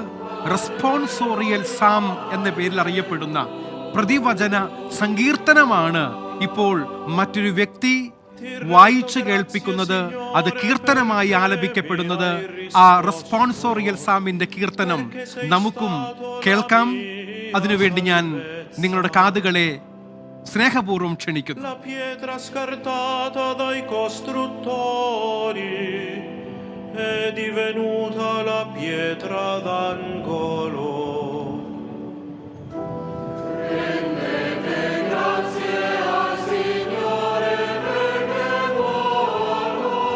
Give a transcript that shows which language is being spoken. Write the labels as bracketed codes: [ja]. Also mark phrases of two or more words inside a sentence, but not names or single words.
[en] responsorial psalm [ml] എന്ന പേരിൽ അറിയപ്പെടുന്ന പ്രതിവചന സങ്കീർത്തനമാണ് ഇപ്പോൾ മറ്റൊരു വ്യക്തി വായിച്ചു കേൾപ്പിക്കുന്നത്. അത് കീർത്തനമായി ആലപിക്കപ്പെടുന്നത്. ആ [en] responsorial psalm's [ml] കീർത്തനം നമുക്കും കേൾക്കാം. അതിനുവേണ്ടി ഞാൻ നിങ്ങളുടെ കാതുകളെ സ്നേഹപൂർവ്വം ക്ഷണിക്കുന്നു. [it] La pietra scartata dai costruttori è divenuta la pietra d'angolo. Rendete grazie al Signore perché è buono.